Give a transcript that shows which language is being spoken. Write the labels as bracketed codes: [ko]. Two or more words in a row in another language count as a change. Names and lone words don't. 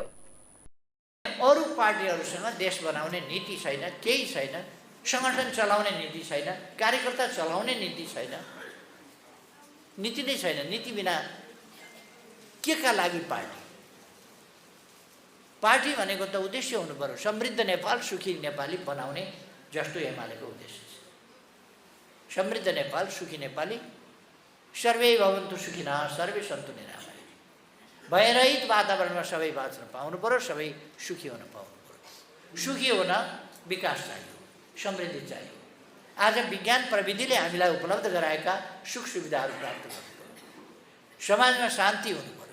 [ne] अरू पार्टीहरूसँग देश बनाउने नीति छैन, केही छैन, संगठन चलाउने नीति छैन, कार्यकर्ता चलाउने नीति छैन, नीति नै छैन। नीति बिना के का लागि पार्टी? पार्टी भनेको त उद्देश्य हुनु पर्यो, समृद्ध नेपाल, सुखी नेपाली बनाउने जस्तो एमालेको उद्देश्य छ। समृद्ध नेपाल, सुखी नेपाली, [sa] सर्वे भवन्तु सुखिनः सर्वे सन्तु निरामया, [ne] भयरहित वातावरणमा सबै बाँच्न पाउनु पर्यो, सबै सुखी हुन पाउनु पर्यो। सुखी हुन विकास चाहियो, समृद्धि चाहियो। आज विज्ञान प्रविधिले हामीलाई उपलब्ध गराएका सुख सुविधाहरू प्राप्त गर्नु पर्यो, समाजमा शान्ति हुनु पर्यो।